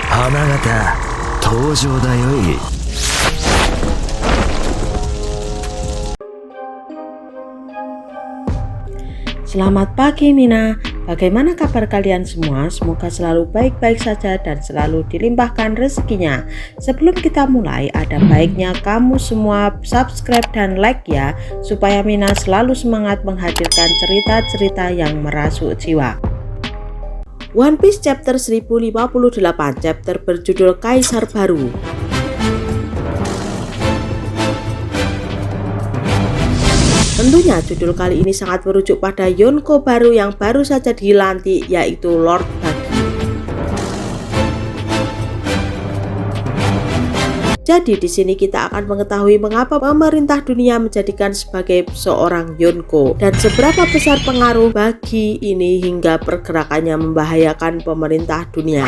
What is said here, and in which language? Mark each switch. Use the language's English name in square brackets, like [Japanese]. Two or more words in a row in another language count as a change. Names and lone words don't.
[Japanese] 花形登場だよい。 [Indonesian] Selamat pagi Mina, bagaimana kabar kalian semua? Semoga selalu baik-baik saja dan selalu dilimpahkan rezekinya. Sebelum kita mulai, ada baiknya kamu semua subscribe dan like ya, supaya Mina selalu semangat menghadirkan cerita-cerita yang merasuk jiwa. One Piece chapter 1058, chapter berjudul Kaisar Baru. Tentunya judul kali ini sangat merujuk pada Yonko baru yang baru saja dilantik, yaitu Lord Buggy. Jadi di sini kita akan mengetahui mengapa pemerintah dunia menjadikan sebagai seorang Yonko dan seberapa besar pengaruh Buggy ini hingga pergerakannya membahayakan pemerintah dunia.